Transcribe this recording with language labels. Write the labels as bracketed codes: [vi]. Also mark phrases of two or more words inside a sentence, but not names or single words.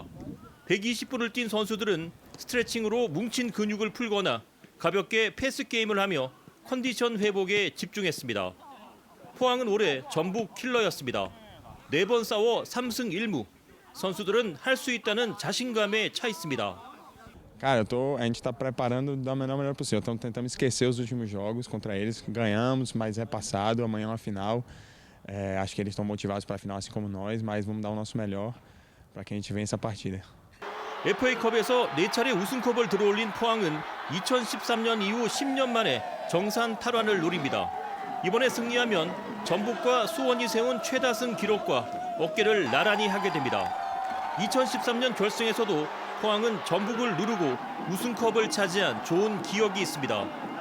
[ko] 120분을 뛴 선수들은 스트레칭으로 뭉친 근육을 풀거나 가볍게 패스 게임을 하며 컨디션 회복에 집중했습니다. 포항은 올해 전북 킬러였습니다. 4번 싸워 3승 1무. 선수들은 할 수 있다는 자신감에 차 있습니다. [pt] Cara, a gente está preparando da maneira possível. Estamos tentando esquecer os últimos jogos contra eles. Ganhamos, mas é passado. Amanhã é uma final. Acho que eles estão motivados para a final, assim como nós, mas vamos dar o nosso melhor para que a gente vença a partida. [ko] FA컵에서 4차례 우승컵을 들어올린 포항은 2013년 이후 10년 만에 정상 탈환을 노립니다. 이번에 승리하면 전북과 수원이 세운 최다승 기록과 어깨를 나란히 하게 됩니다. 2013년 결승에서도 포항은 전북을 누르고 우승컵을 차지한 좋은 기억이 있습니다.